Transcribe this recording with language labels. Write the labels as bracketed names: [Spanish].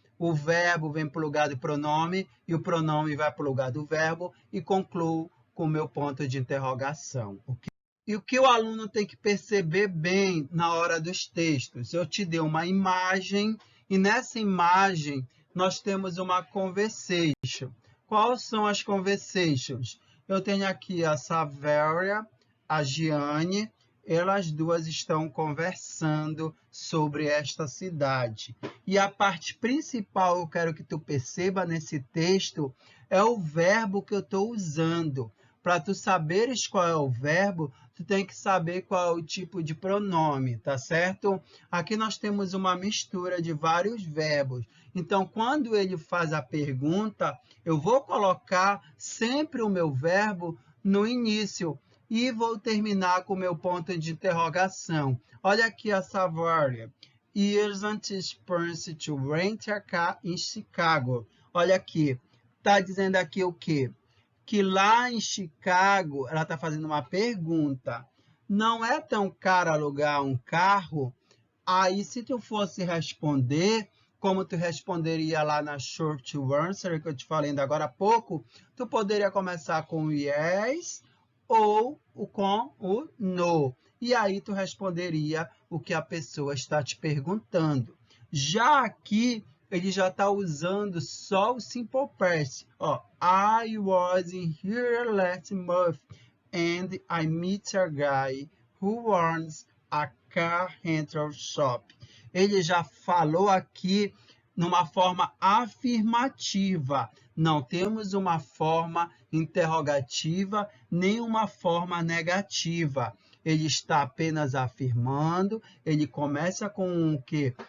[Portuguese] O verbo vem para o lugar do pronome e o pronome vai para o lugar do verbo e concluo com o meu ponto de interrogação. Okay? E o que o aluno tem que perceber bem na hora dos textos? Eu te dei uma imagem e nessa imagem nós temos uma conversation. Quais são as conversations? Eu tenho aqui a Savéria, a Giane, elas duas estão conversando sobre esta cidade. E a parte principal, eu quero que tu perceba nesse texto, é o verbo que eu estou usando. Para tu saberes qual é o verbo, tu tem que saber qual é o tipo de pronome, tá certo? Aqui nós temos uma mistura de vários verbos. Então, quando ele faz a pergunta, eu vou colocar sempre o meu verbo no início e vou terminar com o meu ponto de interrogação. Olha aqui a Savaria. [English] Isn't it expensive to rent a car in Chicago? [Portuguese] Olha aqui. Está dizendo aqui o quê? Que lá em Chicago, ela está fazendo uma pergunta. Não é tão caro alugar um carro? Aí, se tu fosse responder, como tu responderia lá na short answer, que eu te falei ainda agora há pouco, tu poderia começar com yes ou com o no. E aí tu responderia o que a pessoa está te perguntando. Já aqui, ele já está usando só o simple past. [English] Ó, I was in here last month and I met a guy who owns a car rental shop. [Portuguese] Ele já falou aqui numa forma afirmativa. Não temos uma forma interrogativa nem uma forma negativa. Ele está apenas afirmando, ele começa com o quê?